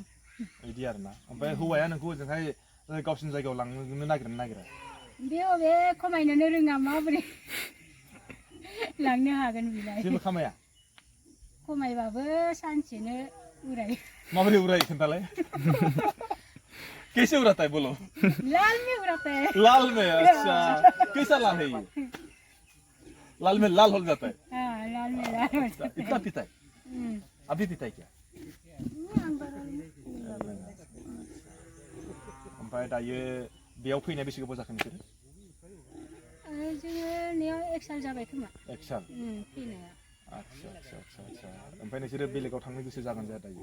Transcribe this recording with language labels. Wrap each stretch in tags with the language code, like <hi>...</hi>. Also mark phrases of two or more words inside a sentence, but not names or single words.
<brx>बिदि आरोना ओमफ्राय हौवाया नोंखौ ओजोंहाय गावसिनि जायगायाव लांनो नागिरा बे अबे खमायनोनो रोङा माबोरै लांनो हागोन बिलाय जेबो खामाया खमायबाबो सानसेनो उराय माबोरै उराय खोन्थालाय</brx> <hi>कैसे उड़ाता है बोलो लाल में उड़ाता है लाल में अच्छा कैसा लाल है ये लाल में लाल हो जाता है हाँ लाल में लाल हो जाता है इतना पीता है अभी पीता है क्या</hi> <brx>ओमफ्राय दायो बेयाव फैनाय बेसे गोबाव जाखो नोंसोरो जोङो नेयाव 1 साल जाबाय खोमा 1 साल फैनाया आच्छा ओमफ्राय नोंसोरो बेलेगाव थांनो गोसो जागोन जाया दायो</brx>